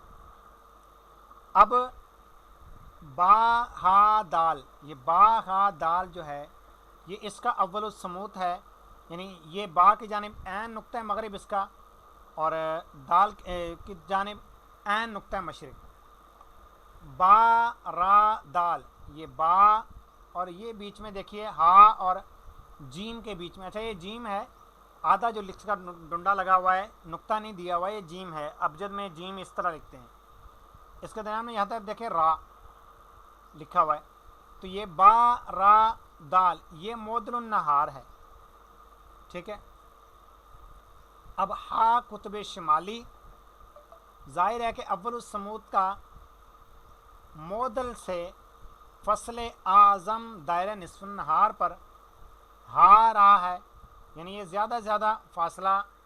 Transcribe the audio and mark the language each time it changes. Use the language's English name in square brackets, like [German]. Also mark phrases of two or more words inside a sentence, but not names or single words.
[Urdu] اب با ہا دال، یہ با ہا دال جو ہے یہ اس کا اول السموت ہے، یعنی یہ با کی جانب عین نقطہ مغرب اس کا، اور دال کی جانب عین نقطہ مشرق. با را دال، یہ با اور یہ بیچ میں دیکھیے ہا اور جیم کے بیچ میں. اچھا یہ جیم ہے، آدھا جو لکھ کا ڈنڈا لگا ہوا ہے، نقطہ نہیں دیا ہوا ہے، یہ جیم ہے. ابجد میں جیم اس طرح لکھتے ہیں. اس کے درمیان میں یہاں تک دیکھیں را لکھا ہوا ہے. تو یہ با را دال یہ معدل النہار ہے. ٹھیک ہے. اب ہا قطب شمالی، ظاہر ہے کہ اول السمود کا معدل سے فصل اعظم دائرہ نصف النہار پر ہا رہا ہے، یعنی یہ زیادہ زیادہ فاصلہ